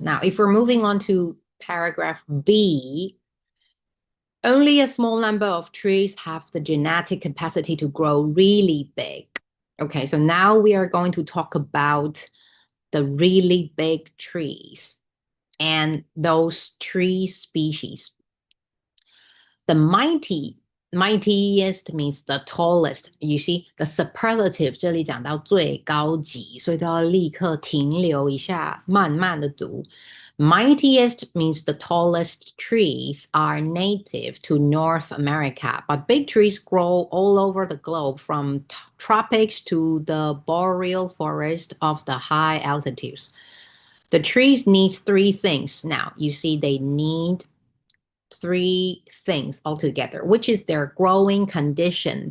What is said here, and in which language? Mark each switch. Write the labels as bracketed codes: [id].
[en] Now, if we're moving on to paragraph B, only a small number of trees have the genetic capacity to grow really big. Okay, so now we are going to talk about the really big trees and those tree species. The mightiest means the tallest. You see, the superlative [zh] 这里讲到最高级，所以都要立刻停留一下，慢慢的读。 [en] Mightiest means the tallest trees are native to North America, but big trees grow all over the globe from tropics to the boreal forest of the high altitudes. The trees need 3 things. Now, you see they need 3 things altogether, which is their growing condition.